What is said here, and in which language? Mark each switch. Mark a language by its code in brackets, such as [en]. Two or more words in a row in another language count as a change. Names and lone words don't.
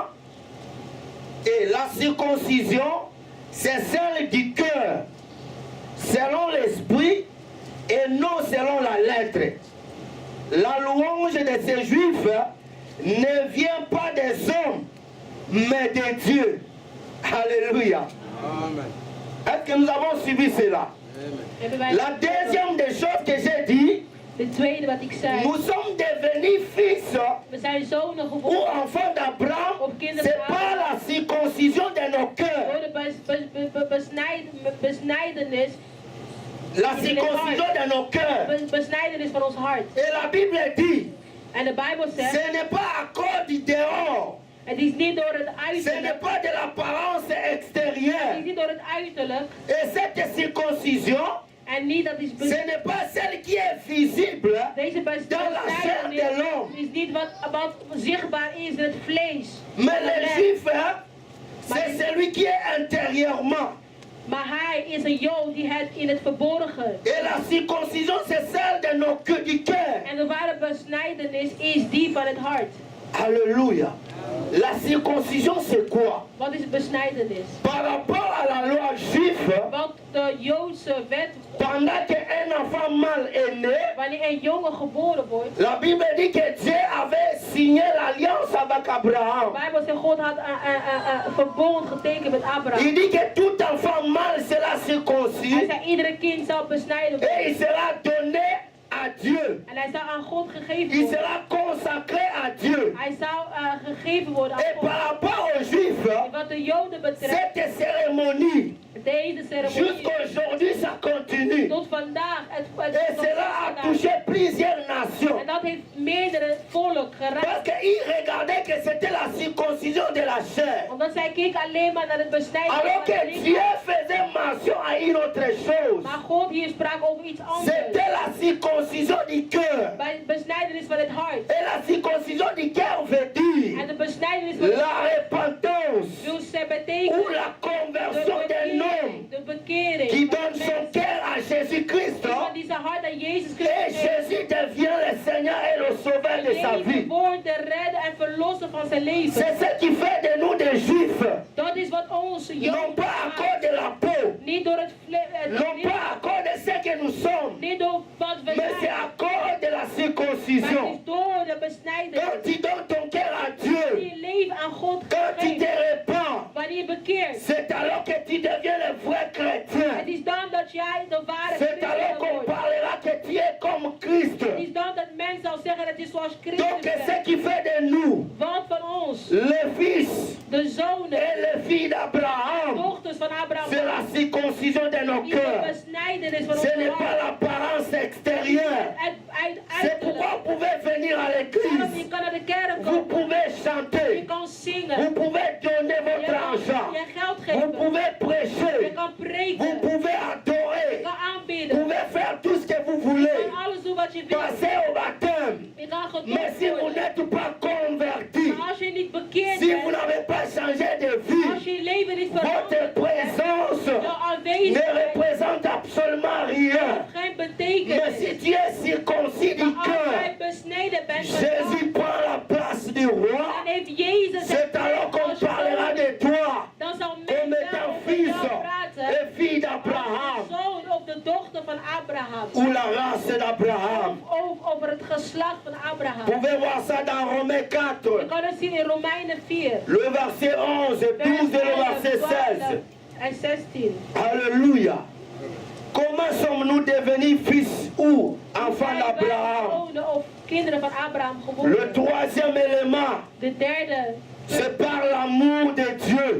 [fr] Et la circoncision, c'est celle du cœur, selon l'esprit, et non selon la lettre. La louange de ces Juifs ne vient pas des hommes, mais de Dieu. Alléluia. Amen. Est-ce que nous avons suivi cela? La deuxième des choses que j'ai dit, [nl] De tweede wat ik zei. [fr] nous sommes devenus fils [nl] We zijn zonen [fr] ou [nl] geworden [fr] enfants d'Abraham, c'est pas la circoncision de nos cœurs. [nl] door de besnijdenis. [fr] La circoncision de nos cœurs. [nl] Besnijdenis van ons hart. [fr] Et la Bible dit, [nl] En de Bijbel zegt, [fr] ce n'est pas à cause du dehors, [nl] het is niet door het [fr] ce n'est [nl] uiterlijk. [fr] pas de l'apparence [nl] Het [fr] extérieure. [nl] is niet door het uiterlijk. [fr] Et cette circoncision, [nl] En niet dat is [fr] ce n'est pas celle qui est visible [nl] deze [fr] dans la chair de l'homme. [nl] is niet wat zichtbaar is in het vlees. [fr] Mais le juif, c'est celui qui est intérieurement. [nl] Maar hij is een Jood die het in het verborgen. [fr] Et la circoncision, c'est celle de nos queues du cœur. [nl] En de ware besnijdenis is die van het hart. [fr] Alléluia. La circoncision, c'est quoi? [nl] Wat is besnijdenis? [fr] Par rapport à la loi juive, [nl] Want de Joodse wet, [fr] pendant qu'un enfant mâle est né, [nl] wanneer een jongen geboren wordt, [fr] la Bible dit que Dieu avait signé l'alliance avec [nl] de [fr] Abraham. [nl] Bijbel zegt God had een verbond getekend met Abraham. [fr] Il dit que tout enfant mâle sera [nl] Hij [fr] circoncis [nl] zei iedere kind zal besnijden [fr] et [nl] worden. [fr] il sera donné à Dieu. [nl] En hij zou aan God gegeven [fr] Il [nl] worden. [fr] sera consacré à Dieu. [nl] Hij zou gegeven worden aan [fr] Et [nl] God. [fr] par rapport aux Juifs, [nl] En wat de Joden betreft, [fr] cette cérémonie, [nl] deze ceremonie [fr] jusqu'aujourd'hui, ça continue. [nl] tot vandaag, [fr] Et cela a touché plusieurs nations. [nl] en dat heeft meerdere volk [fr] Parce [nl] geraakt. [fr] qu'ils regardaient que c'était la circoncision de la chair. [nl] Omdat zij keken alleen maar naar het besnijden [fr] Alors [nl] van [fr] que [nl] het [fr] Dieu [nl] lichaam. [fr] faisait mention à une autre chose. [nl] Maar God hier sprak over iets anders. [fr] C'était la circoncision du cœur. [nl] Bij het besnijdenis van het hart. [fr] Et la circoncision du cœur veut dire [nl] En de besnijdenis van het [fr] la [nl] hart. [fr] repentance [nl] Dus zij [fr] ou [nl] betekent [fr] la conversion d'un homme [nl] de bekering. [fr] qui [nl] van [fr] donne [nl] een [fr] son [nl] mens. [fr] cœur à Jésus-Christ. [nl] Iemand die zijn hart aan Jezus [fr] Et [nl] Christus geeft. [fr] Jésus devient le Seigneur et le Sauveur de sa [nl] Jezus [fr] vie. [nl] wordt de redder en verlosser van zijn leven. [fr] C'est ce qui fait de nous des Juifs. [nl] Dat is wat ons [fr] Non [nl] Joden [fr] pas à [nl] maakt. [fr] cause de la peau, [nl] Niet door het [fr] non pas à cause de ce que nous sommes, [nl] niet door wat we [fr] mais c'est [nl] zijn. [fr] à cause de la [nl] Maar het [fr] circoncision. [nl] is door de besnijdenis. [fr] Quand tu donnes ton cœur à Dieu, [nl] Die je leven aan God [fr] quand tu te [nl] geeft. [fr] répands, [nl] Wanneer je bekeert. [fr] c'est alors que tu deviens le vrai chrétien. [nl] Het is dan dat jij de ware [fr] C'est alors [nl] christen [fr] qu'on [nl] wordt. [fr] parlera que tu es comme Christ. [nl] Het is dan dat men zal zeggen dat je zoals Christus [fr] Donc ce [nl] bent. [fr] qui fait de nous [nl] Want van ons, [fr] les fils [nl] de zonen, [fr] et les filles d'Abraham, [nl] dochters van Abraham, [fr] c'est la circoncision de nos [nl] die de [fr] cœurs. [nl] besnijdenis van [fr] Ce [nl] ons [fr] n'est pas [nl] hart. [fr] l'apparence extérieure. C'est pourquoi vous pouvez venir à [nl] Daarom, je [fr] l'église. [nl] kan naar de kerk [fr] Vous [nl] komen. [fr] pouvez [nl] Je [fr] chanter. [nl] kan zingen. [fr] Vous pouvez donner [nl] Je [fr] votre [nl] kan [fr] argent. [nl] je geld [fr] Vous [nl] geven. [fr] pouvez [nl] Je [fr] prêcher. [nl] kan [fr] Vous [nl] preken. [fr] pouvez [nl] Je [fr] adorer. [nl] kan [fr] Vous [nl] aanbidden. [fr] pouvez faire tout ce que vous [nl] Je [fr] voulez. [nl] kan alles doen wat je wil. [fr] Passer au baptême. [nl] Je kan [fr] Mais si [nl] gedoopt [fr] vous [nl] worden. [fr] n'êtes pas converti, [nl] Maar als je niet bekeerd [fr] si vous [nl] bent, [fr] n'avez pas changé de [nl] als [fr] vie, [nl] je je leven niet [fr] votre [nl] verandert, [fr] présence [nl] jouw [fr] ne [nl] aanwezigheid [fr] représente absolument rien. [nl] geen [fr] Mais [nl] betekenis. [fr] si tu es circoncis du [nl] Maar als [fr] cœur, [nl] jij besneden bent van [fr] Jésus [nl] God, [fr] prend la place du roi. [nl] dan heeft Jezus [fr] C'est alors qu'on parlera de toi [nl] dan zal [fr] comme [nl] men [fr] étant [nl] over [fr] fils [nl] jou praten [fr] et fille [nl] als [fr] d'Abraham [nl] de zoon of de dochter van Abraham. [fr] ou la race d'Abraham. [nl] Of over het geslacht van Abraham. [fr] Vous pouvez voir ça dans Romains [nl] Je [fr] 4, [nl] kan het zien in Romeinen 4, [fr] le verset 11, 12 et le verset 16. [nl] en 16. [fr] Alléluia. Comment sommes-nous devenus fils ou enfants [nl] Zijn wij [fr] d'Abraham? [nl] zonen of kinderen van Abraham [fr] Le [nl] geworden? [fr] troisième élément, [nl] De derde, [fr] c'est par l'amour de Dieu.